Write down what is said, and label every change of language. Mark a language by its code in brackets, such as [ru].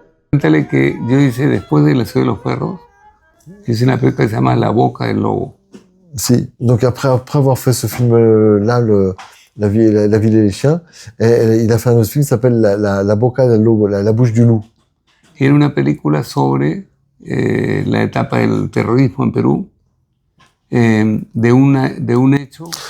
[es] Cuéntale que yo hice después de La Ciudad de los Perros, hice una película que se llama La Boca del Lobo. [fr] Si, donc après avoir fait ce film-là, la ville et les chiens, il a fait un autre film qui s'appelle La Boca del Lobo, la bouche du loup. [es] Era una película sobre la etapa del terrorismo en Perú, de un hecho.